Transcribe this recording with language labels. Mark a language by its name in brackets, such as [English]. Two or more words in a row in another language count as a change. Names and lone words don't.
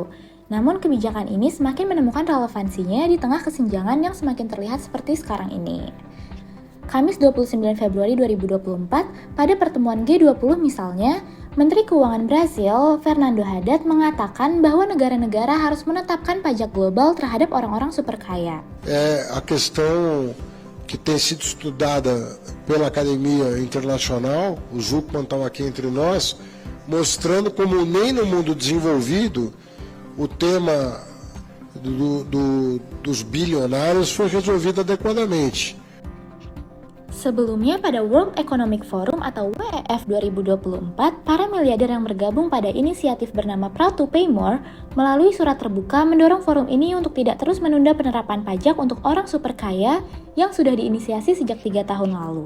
[Indonesian] Namun kebijakan ini semakin menemukan relevansinya di tengah kesenjangan yang semakin terlihat seperti sekarang ini. Kamis 29 Februari 2024, pada pertemuan G20 misalnya, Menteri Keuangan Brasil, Fernando Haddad, mengatakan bahwa negara-negara harus menetapkan pajak global terhadap orang-orang super kaya. [Portuguese] A questão que tem sido estudada pela Academia Internacional, o Zucman estão aqui entre nós, mostrando como nem no mundo desenvolvido o tema dos bilionários foi resolvido adequadamente. [Indonesian] Sebelumnya pada World Economic Forum atau WEF 2024, para miliarder yang bergabung pada inisiatif bernama Proud to Pay More melalui surat terbuka mendorong forum ini untuk tidak terus menunda penerapan pajak untuk orang super kaya yang sudah diinisiasi sejak 3 tahun lalu.